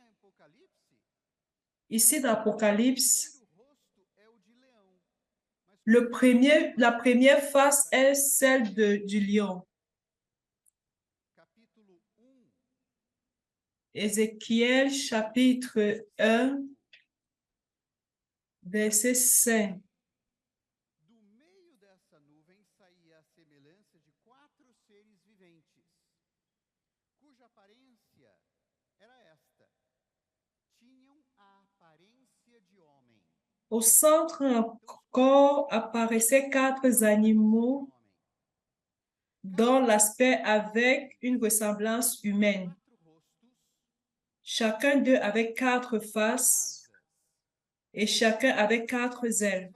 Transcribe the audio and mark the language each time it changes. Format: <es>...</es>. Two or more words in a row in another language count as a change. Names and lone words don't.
<fr>Ici, dans l'Apocalypse, la première face est celle du lion. Ézéchiel, chapitre 1, verset 5.</fr> <pt>Do meio dessa nuvem saía a semelhança de 4 seres viventes, cuja aparência era esta: tinham a aparência de homem.</pt> <fr>Au centre encore apparaissaient 4 animaux dont l'aspect avec une ressemblance humaine. Chacun d'eux avait 4 faces et chacun avait 4 ailes.</fr>